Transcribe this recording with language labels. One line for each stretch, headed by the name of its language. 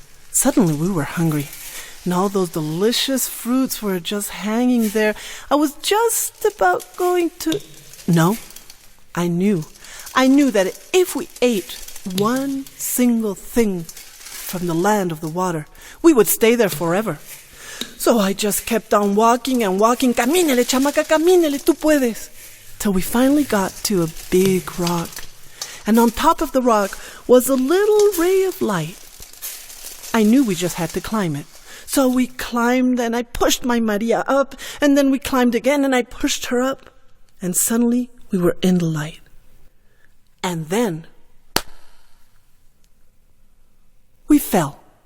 English: Suddenly we were hungry, and all those delicious fruits were just hanging there. I was just about going to... No, I knew that if we ate one single thing from the land of the water, we would stay there forever. So I just kept on walking and walking.
Spanish: Camínele, chamaca, camínele, tú puedes.
English: Till we finally got to a big rock. And on top of the rock was a little ray of light. I knew we just had to climb it. So we climbed, and I pushed my Maria up, and then we climbed again, and I pushed her up. And suddenly we were in the light. And then we fell.